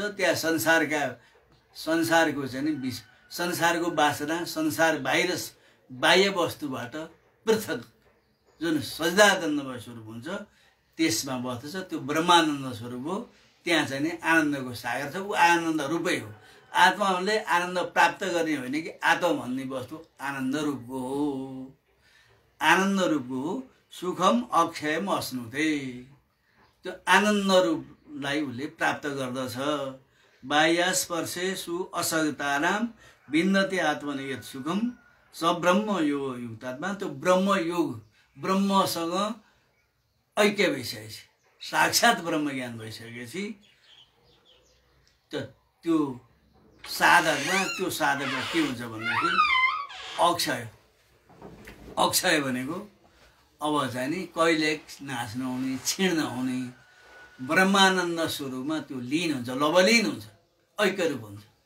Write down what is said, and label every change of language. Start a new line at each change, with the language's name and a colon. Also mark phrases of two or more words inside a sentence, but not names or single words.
Nepali: त्यहाँ संसारको चाहिँ नि संसारको वासना, संसार बाह्य वस्तुबाट पृथक जुन सच्चिदानन्दमय स्वरूप हुन्छ त्यसमा बस्दछ। त्यो ब्रह्मानन्द स्वरूप हो। त्यहाँ चाहिँ नि आनन्दको सागर छ। ऊ आनन्द रूपै हो। आत्माले आनन्द प्राप्त गर्ने होइन कि आत्मा भन्ने वस्तु आनन्द रूपको हो, आनन्द रूपको हो।
Sanskrit: सुखम अक्षयम अश्नुते,
Nepali: त्यो आनन्द रूपलाई उसले प्राप्त गर्दछ।
Sanskrit: बाह्यस्पर्शेषु असक्तानाम विन्दति आत्मन यत् सुखम स ब्रह्म योग युक्तात्मा।
Nepali: त्यो ब्रह्म योग, ब्रह्मसँग ऐक्य भइसकेपछि, साक्षात ब्रह्म ज्ञान भइसकेपछि त्यो साधकमा के हुन्छ भन्दाखेरि अक्षय भनेको अब चाहिँ नि कहिले नाश नहुने, क्षीण नहुने ब्रह्मानन्द स्वरूपमा त्यो लीन हुन्छ, लवलीन हुन्छ, ऐक्य रूप हुन्छ।